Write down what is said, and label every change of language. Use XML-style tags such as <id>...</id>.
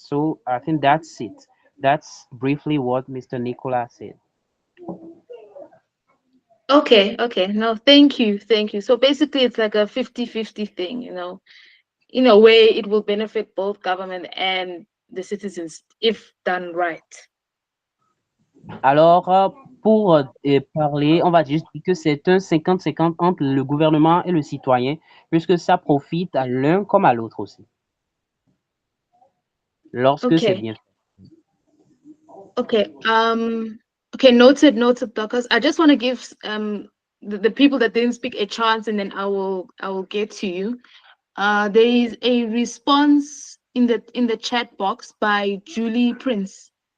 <en>So I think that's it. That's briefly what Mr. Nicola said. Okay, okay. No, thank you. Thank you. So basically it's like a 50-50 thing, In a way it will benefit both government and the citizens if done right.</en> <fr>Alors, pour parler, on va juste dire que c'est un 50-50 entre le gouvernement et le citoyen, puisque ça profite à l'un comme à l'autre aussi, lorsque c'est</fr> <en>Okay.</en> <fr>bien fait.</fr> <en>Okay. Okay, noted, Dorcas. I just want to give the people that didn't speak a chance, and then I will get to you. There is a response in the chat box by Julie Prince.</en>